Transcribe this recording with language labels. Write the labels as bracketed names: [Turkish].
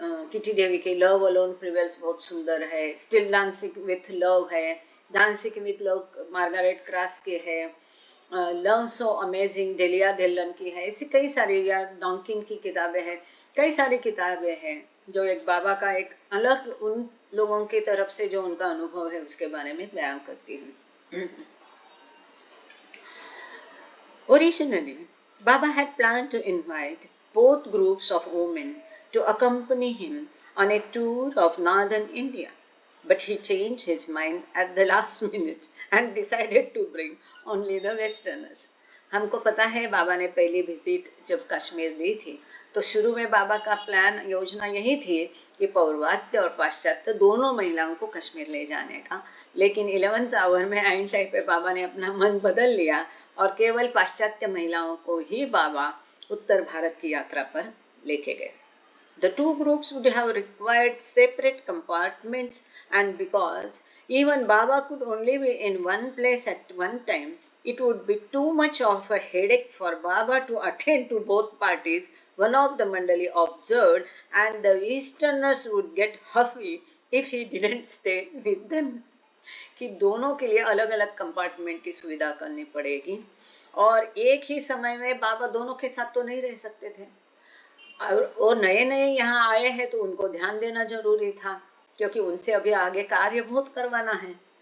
[Hindi] Kitty देवी के love alone prevails बहुत सुंदर है, स्टिल डांसिंग विथ लव है, dancing with love Margaret cross के है, love so amazing dahlia Dillon की है, ऐसी कई सारी, या डॉन्किन की किताबें हैं, कई सारी किताबें हैं जो एक बाबा का एक अलग उन लोगों की तरफ से जो उनका अनुभव है उसके बारे में बयान करती हैं। [English] Originally, Baba had planned to invite both groups of women to accompany him on a tour of northern India, but he changed his mind at the last minute and decided to bring only the Westerners. [Hindi] हमको पता है बाबा ने पहली visit जब कश्मीर दी थी तो शुरू में बाबा का प्लान, योजना यही थी कि पौर्वात्य और पाश्चात्य दोनों महिलाओं को कश्मीर ले जाने का, लेकिन 11th आवर में आइन टाइम पे बाबा ने अपना मन बदल लिया और केवल पाश्चात्य महिलाओं को ही बाबा उत्तर भारत की यात्रा पर लेके गए। [English] The two groups would have required separate compartments, and because even Baba could only be in one place at one time, it would be too much of a headache for Baba to attend to both parties, one of the Mandali observed, and the Easterners would get huffy if he didn't stay with them. [Hindi] कि दोनों के लिए अलग अलग compartment की सुविधा करनी पड़ेगी और एक ही समय में बाबा दोनों के साथ तो नहीं रह सकते थे, और नए नए यहाँ आए हैं तो उनको ध्यान देना जरूरी था क्योंकि उनसे अभी आगे कार्य बहुत करवाना है।